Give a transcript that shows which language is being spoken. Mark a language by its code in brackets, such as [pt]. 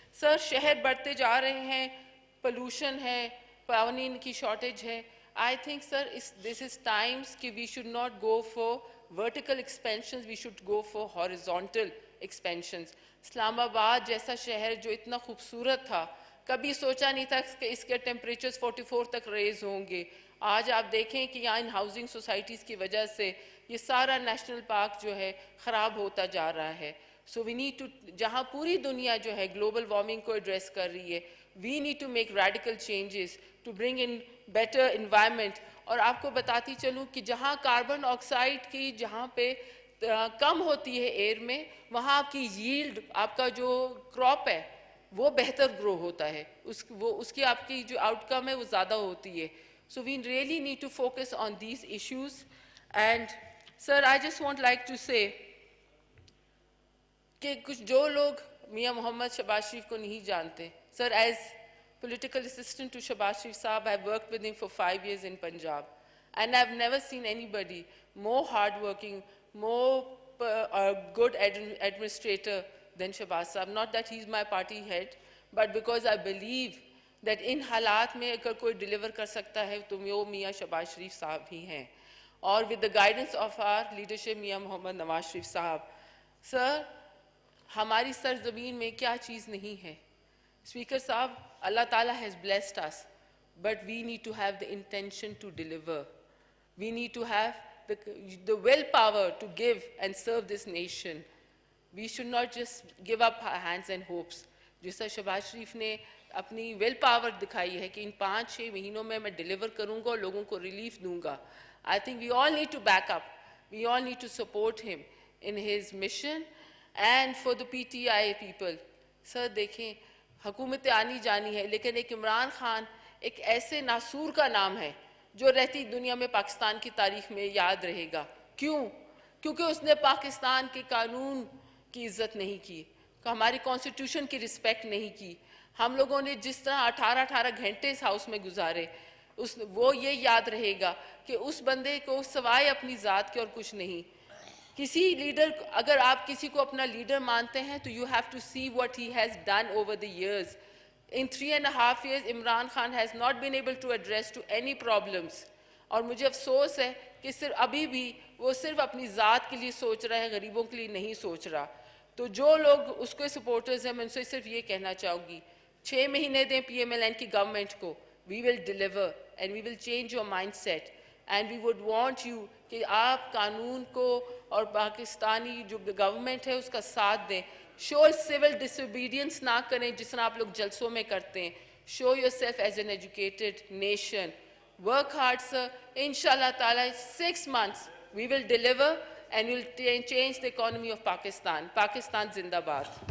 [ur] سر شہر بڑھتے جا رہے ہیں, پولوشن ہے, قوانین کی شارٹیج ہے. [en] I think sir this is times کہ we should not go for vertical expansions, we should go for horizontal expansions. [ur] اسلام آباد جیسا شہر جو اتنا خوبصورت تھا, کبھی سوچا نہیں تھا کہ اس کے ٹیمپریچرز 44 تک ریز ہوں گے. آج آپ دیکھیں کہ یہاں ان ہاؤسنگ سوسائٹیز کی وجہ سے یہ سارا نیشنل پارک جو ہے خراب ہوتا جا رہا ہے. [en] so we need to, [ur] جہاں پوری دنیا جو ہے گلوبل وارمنگ کو ایڈریس کر رہی ہے, [en] We need to make radical changes to bring in better environment. [ur] اور آپ کو بتاتی چلوں کہ جہاں کاربن آکسائڈ کی جہاں پہ کم ہوتی ہے ایئر میں, وہاں آپ کی ییلڈ, آپ کا جو کراپ ہے وہ بہتر گرو ہوتا ہے, اس کی آپ کی جو آؤٹ کم ہے وہ زیادہ ہوتی ہے. [en] So we really need to focus on these issues. And sir I just want like to say [ur] کہ کچھ جو لوگ میاں محمد شہباز شریف کو نہیں جانتے, [en] Sir as political assistant to Shahbaz Sharif Saab, I've worked with him for 5 years in Punjab, and I've never seen anybody more hardworking, more good administrator than Shahbaz Saab. Not that he's my party head, but because I believe that in [ur] حالات میں اگر کوئی deliver کر سکتا ہے تو وہ میاں شہباز شریف صاحب ہی ہیں, [en] اور with the guidance of our leadership Mian Muhammad Nawaz Sharif Sahib. [ur] سر ہماری سرزمین میں کیا چیز نہیں ہے؟ اسپیکر صاحب, [en] Allah Ta'ala has blessed us, but we need to have the intention to deliver. We need to have the willpower to give and serve this nation. We should not just give up our hands and hopes. [ur] جس طرح شہباز شریف نے اپنی well power دکھائی ہے کہ ان 5-6 مہینوں میں میں ڈیلیور کروں گا اور لوگوں کو ریلیف دوں گا. [en] I think we all need to back up. We all need to support him in his mission and for the PTI people. [ur] سر دیکھیں, حکومت آنی جانی ہے, لیکن ایک عمران خان ایک ایسے ناسور کا نام ہے جو رہتی دنیا میں پاکستان کی تاریخ میں یاد رہے گا. کیوں؟ کیونکہ اس نے پاکستان کے قانون کی عزت نہیں کی, ہماری کانسٹیٹیوشن کی رسپیکٹ نہیں کی. ہم لوگوں نے جس طرح 18 گھنٹے اس ہاؤس میں گزارے, وہ یہ یاد رہے گا کہ اس بندے کو سوائے اپنی ذات کے اور کچھ نہیں. کسی لیڈر, اگر آپ کسی کو اپنا لیڈر مانتے ہیں تو [en] you have to see what he has done over the years. In 3.5 years, Imran Khan has not been able to address to any problems. [ur] اور مجھے افسوس ہے کہ صرف ابھی بھی وہ صرف اپنی ذات کے لیے سوچ رہا ہے, غریبوں کے لیے نہیں سوچ رہا. تو جو لوگ اس کے سپورٹرز ہیں, میں ان سے صرف یہ کہنا چاہوں گی, 6 مہینے دیں PMLN کی گورنمنٹ کو. [en] We will deliver and we will change your mindset. And we would want you [ur] کہ آپ قانون کو اور پاکستانی جو گورنمنٹ ہے اس کا ساتھ دیں. [en] show civil disobedience [ur] نہ کریں جس طرح آپ لوگ جلسوں میں کرتے ہیں. [en] Show yourself as an educated nation. Work hard sir. انشاءاللہ تعالیٰ 6 months we will deliver and we will change the economy of Pakistan. [ur] Pakistan زندہ باد.